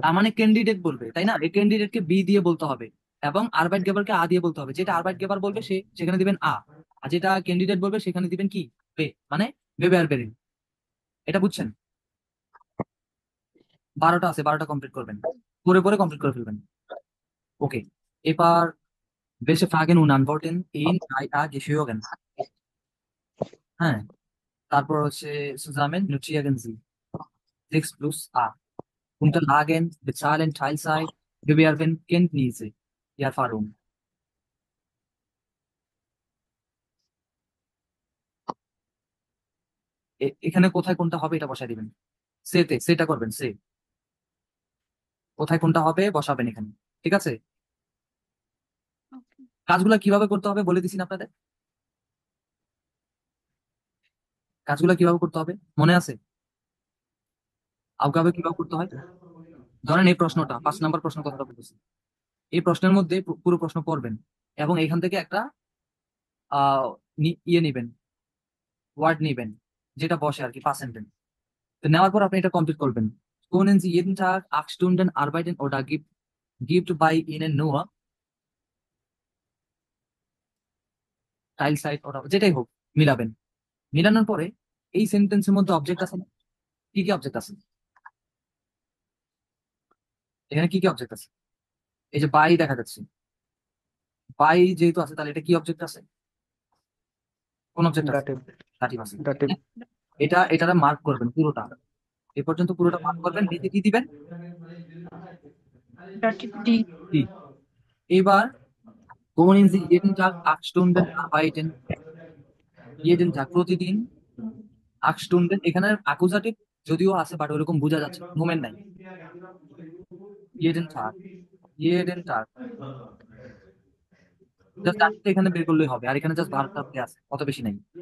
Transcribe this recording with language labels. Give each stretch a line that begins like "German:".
Bangla: তার মানে ক্যান্ডিডেট বলবে, তাই না? এই ক্যান্ডিডেটকে বি দিয়ে বলতে হবে, এবং আরবাইট গেবারকে আ দিয়ে বলতে হবে। যেটা আরবাইট গেবার বলবে সে সেখানে দিবেন আ, আর যেটা ক্যান্ডিডেট বলবে সেখানে দিবেন কি, বে, মানে বেবে বেরিন। এটা বুঝছেন? 12টা আছে, 12টা কমপ্লিট করবেন, পরে পরে কমপ্লিট করে ফেলবেন। ওকে, এবার
German: welche Fragen und Antworten in 3a geschrieben?
Bangla: হ্যাঁ, তারপর হচ্ছে
German: zusammen notieren Sie 6 plus a. Unterlagen, bezahlen, Teilzeit, bewerben, Kenntnisse, Erfahrung.
Bangla: এখানে কোথায় কোনটা হবে এটা বসাই দিবেন, সেটা করবেন, কোথায় কোনটা হবে বসাবেন এখানে, ঠিক আছে? ওকে। কাজগুলো কিভাবে করতে হবে বলে দিছি না আপনাদের? কাজগুলো কিভাবে করতে হবে মনে আছে? আউগাবে কিভাবে করতে হয়? ধরেন এই প্রশ্নটা 5 নাম্বার প্রশ্ন কথাটা বলতেছি, এই প্রশ্নের মধ্যে পুরো প্রশ্ন পড়বেন, এবং এখান থেকে একটা ইয়ে নিবেন, ওয়ার্ড নিবেন, যেটা বসে আর কি, পার্সেন্টেজ। তো নেওয়ার পর আপনি এটা কমপ্লিট করবেন।
German: Können Sie jeden Tag 8 Stunden arbeiten oder gibt bei Ihnen nur Teilzeit oder
Bangla: যেটাই হোক, মিলাবেন। মিলানোর পরে এই সেন্টেন্সের মধ্যে অবজেক্ট আছে না? কি কি অবজেক্ট আছে এখানে? কি কি অবজেক্ট আছে? এই যে বাই দেখা যাচ্ছে, বাই যেহেতু আছে তাহলে এটা কি অবজেক্ট আছে? কোন অবজেক্ট আছে? দাটিভ দাটিভ আছে। দাটিভ এটারে মার্ক করবেন পুরোটা, এ পর্যন্ত পুরোটা মার্ক করবেন, নিচে কি দিবেন? ডি। কি? এবার
German: Können Sie jeden Tag 8 Stunden arbeiten? Jeden Tag,
Bangla: প্রতিদিন
German: 8 Stunden,
Bangla: এখানে অ্যাকুজাটিভ যদিও আছে বাট ওরকম বোঝা যাচ্ছে, মোমেন্ট নাই।
German: jeden Tag, jeden Tag,
Bangla: just এখানে বের করলেই হবে, আর এখানে জাস্ট ভার্বটা আছে, অত বেশি নাই।